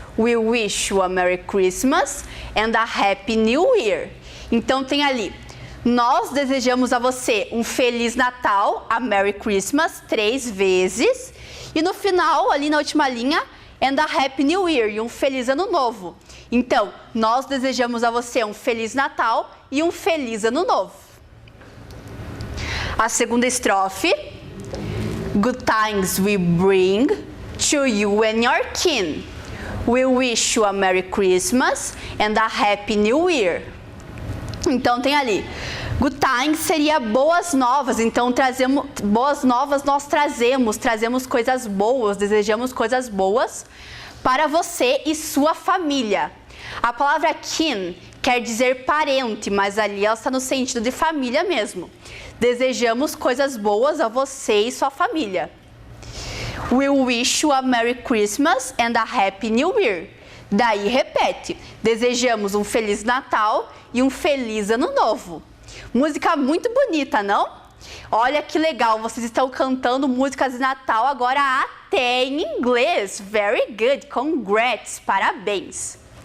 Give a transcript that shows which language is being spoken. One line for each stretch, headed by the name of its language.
English: We wish you a Merry Christmas and a Happy New Year.
Portuguese: Então tem ali, nós desejamos a você um Feliz Natal, a
English: Merry Christmas,
Portuguese: 3 vezes. E no final, ali na última linha,
English: and a Happy New Year,
Portuguese: e um Feliz Ano Novo. Então, nós desejamos a você um Feliz Natal e um Feliz Ano Novo. A segunda estrofe.
English: Good tidings we bring to you and your kin. We wish you a Merry Christmas and a Happy New Year.
Portuguese: Então tem ali,
English: good tidings
Portuguese: seria boas novas, então boas novas nós trazemos coisas boas, desejamos coisas boas para você e sua família. A palavra kin quer dizer parente, mas ali ela está no sentido de família mesmo. Desejamos coisas boas a você e sua família.
English: We wish you a Merry Christmas and a Happy New Year.
Portuguese: Daí repete, desejamos um Feliz Natal e um Feliz Ano Novo. Música muito bonita, não? Olha que legal, vocês estão cantando músicas de Natal agora até em inglês.
English: Very good, congrats,
Portuguese: parabéns.